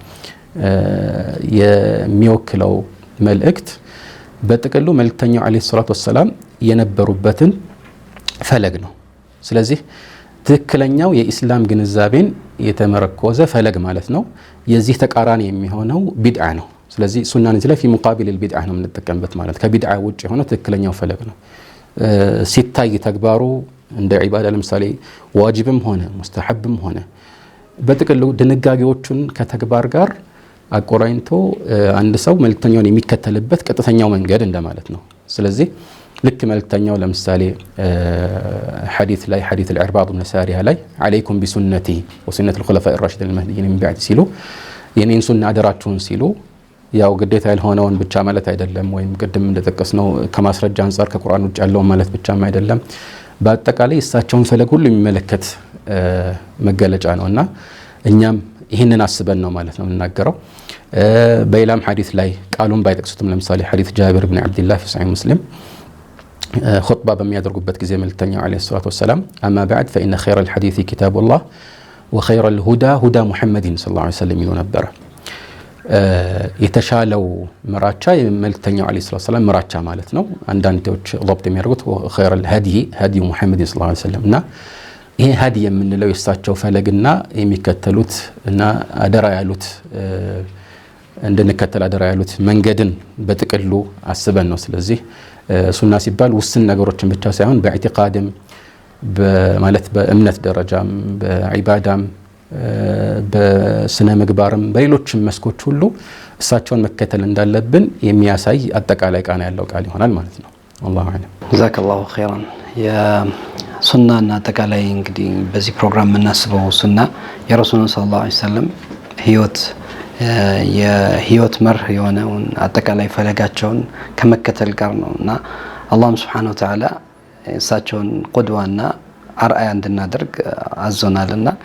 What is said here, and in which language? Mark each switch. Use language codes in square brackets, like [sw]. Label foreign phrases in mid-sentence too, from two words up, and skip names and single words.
[am] የሚወክለው መልእክት በጥቅሉ መልእክተኛው [ar] عليه الصلاة والسلام [am] የነበሩበትን ፈለግ ነው። ስለዚህ ትክክለኛው የኢስላም ግንዛቤን የተመረኮዘ ፈለግ ማለት ነው። የዚህ ተቃራኒ የሚሆነው ቢድዓ ነው። ስለዚህ ሱናን እዚህ ላይ [ar] في مقابل البدعة [am] ነው የምንጠቀምበት ማለት ከቢድዓ ውጭ የሆነ ትክክለኛው ፈለግ ነው። ሲታይ ተግባሩ እንደ ዒባዳ ለምሳሌ ዋጅብም ሆነ ሙስተሐብም ሆነ በጥቅሉ ድንጋጌዎቹን ከተግባር ጋር አቆራኝቶ አንድ ሰው መልእክተኛውን የሚከተልበት ቀጥተኛው መንገድ እንደማለት ነው። ስለዚህ ልክ መልእክተኛው ለምሳሌ ሐዲስ ላይ ሐዲስ አልዕርባድ ብን ሳሪያ ላይ [ar] عليكم بسنتي وسنة الخلفاء الراشدين المهديين من بعد [am] ሲሉ የኔን ሱና አደራችሁን ሲሉ ያው ግዴታ ያልሆነውን ብቻ ማለት አይደለም፣ ወይም ቅድም እንደተጠቀስነው ከማስረጃ አንፃር ከቁርአን ውጭ ያለውን ማለት ብቻም አይደለም። በአጠቃላይ እሳቸውን ፈለግ ሁሉ የሚመለከት መገለጫ ነውና እኛም ይህንን አስበን ነው ማለት ነው የምናገረው። በሌላም ሐዲስ ላይ ቃሉን ባይጠቅሱትም ለምሳሌ ሐዲስ ጃብር ብን አብድላህ [ar] في صحيح مسلم [am] ኹጥባ በሚያደርጉበት ጊዜ መልእክተኛው [ar] عليه الصلاة والسلام أما بعد فإن خير الحديث كتاب الله وخير الهدى هدى محمد صلى الله عليه وسلم [am] ይሉ ነበር። የተሻለው መራቻ የመልእክተኛው [ar] عليه الصلاة والسلام [am] መራቻ ማለት ነው። አንዳንዶች ضبط የሚያደርጉት [ar] خير الهدي هدي محمد صلى الله عليه وسلم [am] እና ይሄ ሀዲ የምንለው የእሳቸው ፈለግና የሚከተሉት እና አደራ ያሉት እንድንከተል አደራ ያሉት መንገድን በጥቅሉ አስበን ነው። ስለዚህ ሱና ሲባል ውስን ነገሮችን ብቻ ሳይሆን በኢዕቲቃድም ማለት በእምነት ደረጃም በዒባዳም በስነ ምግባርም በሌሎችም መስኮች ሁሉ እሳቸውን መከተል እንዳለብን የሚያሳይ አጠቃላይ ቃና ያለው ቃል ይሆናል ማለት ነው። [ar] والله اعلم جزاك الله خيرا። [am] የሱናና አጠቃላይ እንግዲህ በዚህ ፕሮግራም የምናስበው ሱና የረሱሉን [ar] صلى الله عليه وسلم [am] የህይወት መርህ የሆነውን አጠቃላይ ፈለጋቸውን ከመከተል ጋር ነው እና አላህም [ar] سبحانه وتعالى [am] እሳቸውን ቁድዋና አርአያ እንድናደርግ አዞናልና